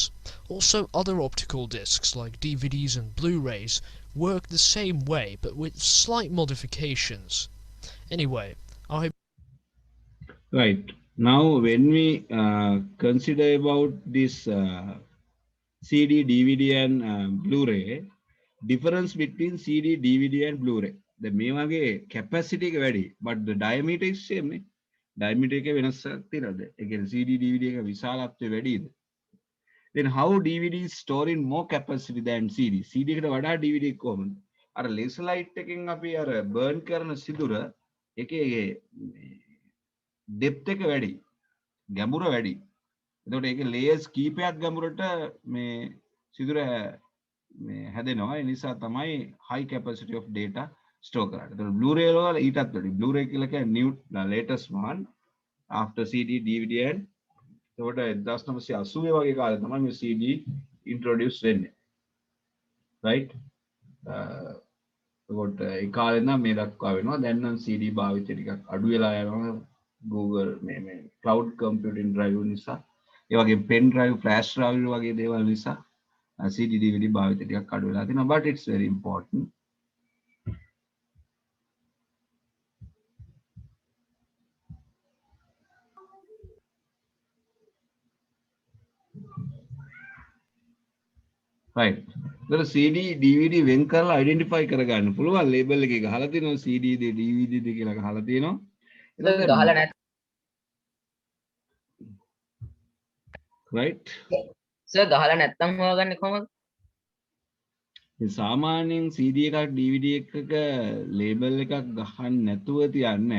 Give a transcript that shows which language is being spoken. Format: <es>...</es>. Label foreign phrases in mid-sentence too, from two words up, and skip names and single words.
<en>Also, other optical discs like DVDs and Blu-rays work the same way, but with slight modifications. Anyway, I hope... Right. Now, when we consider about this CD, DVD and Blu-ray, difference between CD, DVD and Blu-ray.</en> <si>The මේ වගේ capacity එක වැඩි,</si> <en>but the diameter is same නේ.</en> <si>Diameter එක වෙනසක් තියෙනවද? ඒ කියන්නේ CD, DVD එක විශාලත්වය වැඩිද?</si> <en>Then how DVD is storing more capacity than CD?</en> <si>CD එකට වඩා DVD එක කොහොමද? අර</si> <en>laser light</en> <si>එකෙන් අපි අර burn කරන සිදුර එකේ depth එක වැඩි, ගැඹුර වැඩි. එතකොට ඒකේ layers කීපයක් ගැඹුරට මේ සිදුර මේ හැදෙනවා. ඒ නිසා තමයි</si> <en>high capacity of data store</en> <si>කරන්නේ. එතකොට Blu-ray වල ඊටත් වැඩි. Blu-ray කියලා කියන්නේ</si> <en>new latest one after CD, DVD and</en> <si>එතකොට 1980 වගේ කාලේ තමයි මේ CD introduce වෙන්නේ. Right? එතකොට ඒ කාලේ නම් මේ දක්වා වෙනවා. දැන් නම් CD භාවිතය ටිකක් අඩු වෙලා යනවා. Google මේ</si> <en>cloud computing drive</en> <si>නිසා ඒ වගේ</si> <en>pen drive, flash drive</en> <si>වගේ දේවල් නිසා CD, DVD භාවිතය ටිකක් අඩු වෙලා තියෙනවා.</si> <en>But it's very important. Right.</en> <si>So CD, DVD වෙන් කරලා identify කරගන්න පුළුවන්. label එකේ ගහලා තියෙනවා CD ද DVD ද කියලා ගහලා තියෙනවා. ගහලා නැත්.</si> <en>Right.</en> <si>සර් ගහලා නැත්තම් හොයාගන්නේ කොහමද? මේ සාමාන්‍යයෙන් CD එකක් DVD එකක label එකක් ගහන්න නැතුව තියන්නේ.</si>